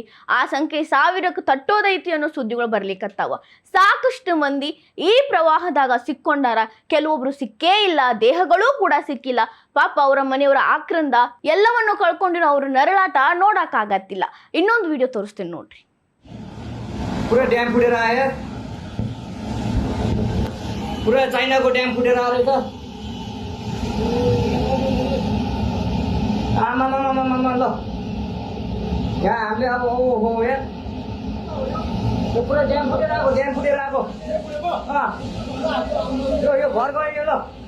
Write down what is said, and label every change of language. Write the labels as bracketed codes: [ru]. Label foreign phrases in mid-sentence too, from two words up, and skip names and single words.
[kn] ಆ ಸಂಖ್ಯೆ 1000ಕ್ಕೆ ತಟ್ಟೋದೈತಿ ಅನ್ನೋ ಸುದ್ದಿಗಳು ಬರ್ಲಿಕ್ಕತ್ತಾವ. ಸಾಕಷ್ಟು ಮಂದಿ ಈ ಪ್ರವಾಹದಾಗ ಸಿಕ್ಕೊಂಡಾರ. ಕೆಲವೊಬ್ರು ಸಿಕ್ಕೇ ಇಲ್ಲ, ದೇಹಗಳೂ ಕೂಡ ಸಿಕ್ಕಿಲ್ಲ. ಪಾಪ ಅವರ ಮನೆಯವರ ಆಕ್ರಂದ ಎಲ್ಲವನ್ನು ಕಳ್ಕೊಂಡಿರೋ ಅವ್ರ ನರಳಾಟ ನೋಡಕ್ಕಾಗತ್ತಿಲ್ಲ. ಇನ್ನೊಂದು ವಿಡಿಯೋ ತೋರಿಸ್ತೇನೆ ನೋಡ್ರಿ. [ne] पूरा डैम फुटेर आयो, पूरा चाइनाको ड्याम फुटेर आयो त। आमामामामामा ल यहाँ हामीले अब ओहो यार, यो पुरा ड्याम फुटेर आएको यो घर गयो ल।